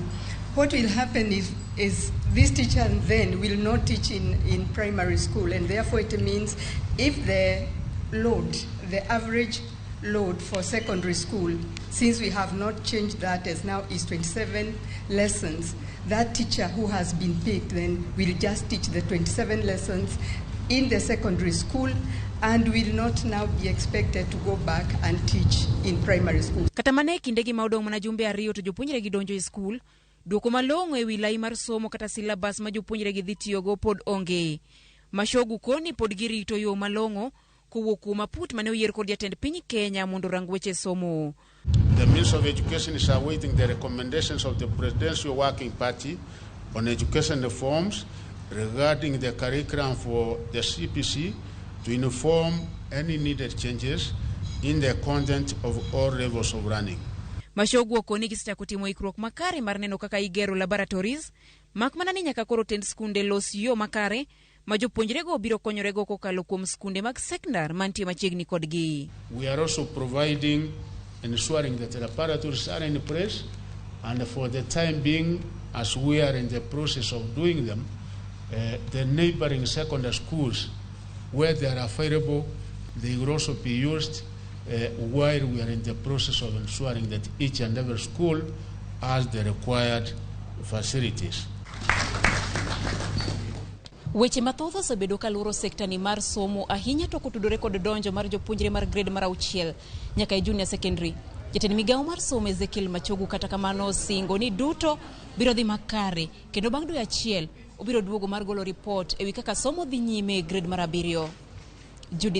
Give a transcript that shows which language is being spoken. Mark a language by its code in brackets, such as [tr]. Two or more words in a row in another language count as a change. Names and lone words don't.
[en] What will happen is this teacher then will not teach in primary school, and therefore it means if the average load for secondary school, since we have not changed that as now is 27 lessons, that teacher who has been picked then will just teach the 27 lessons in the secondary school and will not now be expected to go back and teach in primary school. [luo] Kata mane kinde gi maudong mana jumbe 2 to jopuonjre gi donjo e skul, duoko malong'o e wi lai mar somo kata syllabus ma jopuonjre gi dhi tiyogo pod onge. Mashogu koni pod girito yo malong'o kowuok kuom aput mane oyier kod jatend piny Kenya mondo rang weche somo. [en] The Minister of Education is awaiting the recommendations of the Presidential Working Party on education reforms regarding the curriculum for the CPC to inform any needed changes in the content of all levels of learning. [luo] Mashogu okoni gisita kutimo ikruok makare mar neno kaka igero laboratories, mak mana ni nyaka koro tend skunde los yo makare ma jopuonjre go biro konyore go kokalo kuom skunde mag secondar mantie machiegni kodgi. [en] We are also providing and ensuring that the laboratories are in place, and for the time being, as we are in the process of doing them, the neighboring secondary schools where they are available, they will also be used while we are in the process of ensuring that each and every school has the required facilities. [luo] Weche mathoth osebedo kaluro sekta ni mar somo ahinya to kotudore kod donjo mar jopuonjre mar grade mar 6 nyaka e [en] junior secondary. [luo] Jatend migawo mar somo Ezekiel Machogu kata kamano singo ni duto biro dhi makare kendo bang' dwe achiel obiro duogo mar golo report ewi kaka somo dhi nyime grade mar 7.